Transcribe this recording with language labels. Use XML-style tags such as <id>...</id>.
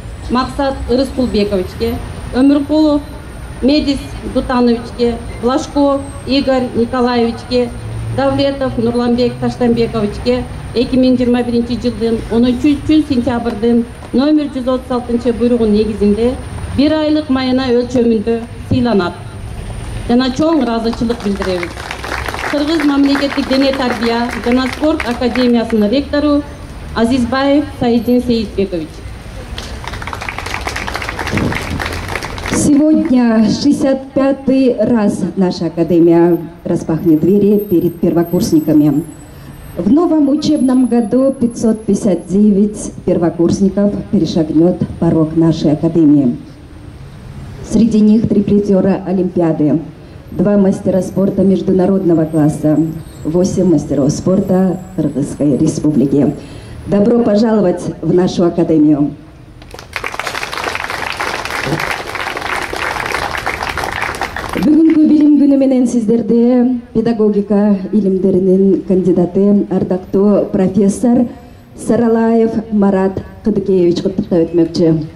<ky>Максат Ырыскулбековичке, Өмүркулов Медис Дутановичке, Блашков Игорь Николаевичке, Давлетов Нурланбек Таштанбековичке 2021 жылдын 13 сентябрдын номер 136 буйругунун негизинде 1 айлык майына өлчөмүндө сыйланат. Жана чоң ыраазычылык билдиребиз. Кыргыз мамлекеттик дене тарбия жана спорт академиясынын ректору Азизбаев Саидин Сейитбекович.</ky> <ru>Сегодня 65-й раз наша академия распахнет двери перед первокурсниками. В новом учебном году 559 первокурсников перешагнет порог нашей академии. Среди них 3 призера Олимпиады, 2 мастера спорта международного класса, 8 мастеров спорта Кыргызской Республики. Добро пожаловать в нашу академию!</ru> <ky>Бүгүнкү билим күнү менен сиздерди педагогика илимдеринин кандидаты, ардактуу профессор Саралаев Марат Кыдыкеевич куттуктап өтмөкчү.</ky>